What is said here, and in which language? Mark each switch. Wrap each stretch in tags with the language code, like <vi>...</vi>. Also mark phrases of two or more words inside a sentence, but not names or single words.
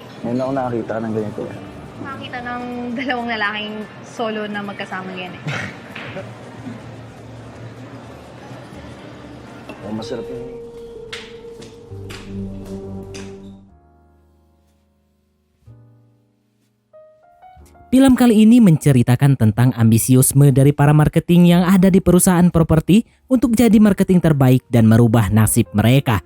<tl>Ngayon ako nakakita ng ganito. Makakita ng dalawang lalaking solo na magkasama yan eh. Oh, masarap yung...</tl> <id>Film kali ini menceritakan tentang ambisiusme dari para marketing yang ada di perusahaan properti untuk jadi marketing terbaik dan merubah nasib mereka.</id>